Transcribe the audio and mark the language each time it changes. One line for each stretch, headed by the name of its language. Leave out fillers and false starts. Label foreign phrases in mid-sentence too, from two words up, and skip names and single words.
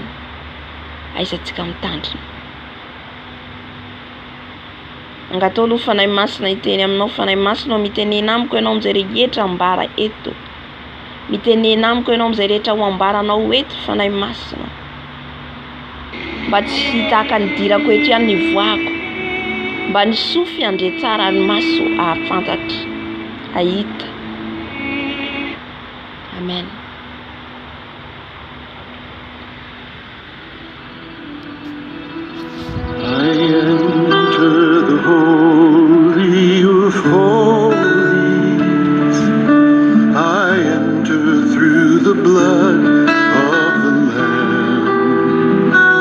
Malagasy: Aizantsika mitandrina. Angatao aloha fanahy masina hiteny aminao, fanahy masina mitenena amiko ianao amin'izay rehetra ambara eto, mitenena amiko ianao amin'izay rehetra ho ambaranao eto fanahy masina, mba tsy hitaka ny dirako eto ihany ny voako, mba ny sofy andre tsara ny maso ahafantatra, ahita.
English: Amen. I enter the Holy of Holies. I enter through the blood of the Lamb.